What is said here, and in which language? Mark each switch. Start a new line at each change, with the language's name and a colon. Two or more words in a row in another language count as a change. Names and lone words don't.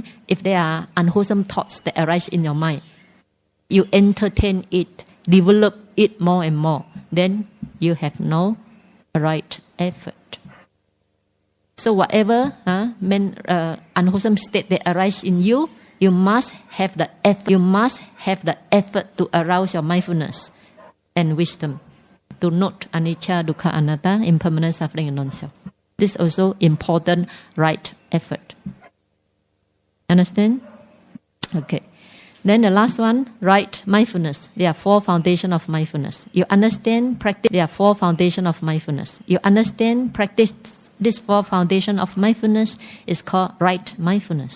English: If there are unwholesome thoughts that arise in your mind, you entertain it, develop it more and more, then you have no right effort. So whatever unwholesome state that arise in you, you must have the effort to arouse your mindfulness and wisdom to note
Pali: anicca, dukkha, anatta,
English: impermanent, suffering, and non-self. This is also important right effort. Understand? Okay. Then the last one, right mindfulness. There are 4 foundations of mindfulness. You understand, practice. There are 4 foundations of mindfulness. You understand, practice this 4 foundations of mindfulness is called right mindfulness.